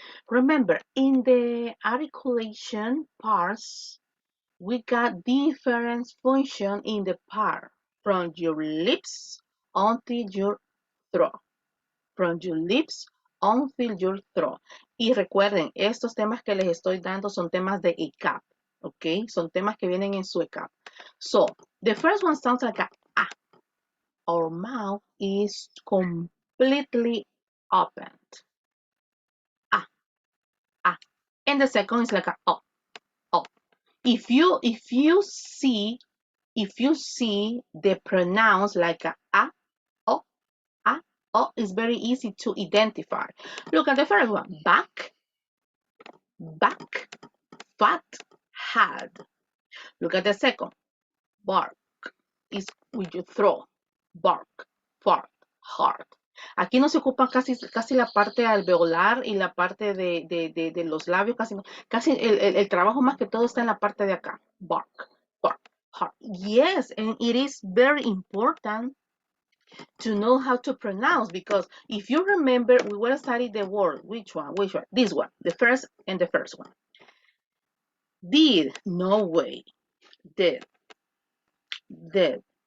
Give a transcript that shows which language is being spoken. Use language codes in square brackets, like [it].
[en] Remember, in the articulation parts, we got different function in the part from your lips until your throat. From your lips until your throat. [es] Y recuerden, estos temas que les estoy dando son temas de ECAP, ¿ok? Son temas que vienen en su ECAP. [en] So, the first one sounds like a ah. Our mouth is completely opened. Ah, ah. And the second is like a oh, oh. If you see the pronounce like a oh, ah, oh, it's very easy to identify. Look at the first one. Back, fat, had. Look at the second. Bark is with your throat. Bark, fart, hard. [es] Aquí no se ocupa casi la parte alveolar y la parte de los labios, casi el trabajo más que todo está en la parte de acá. [en] Bark, bark, hard. Yes, and it is very important to know how to pronounce, because if you remember, we will study the word. Which one? This one, the first one. Did, no way. Did, did.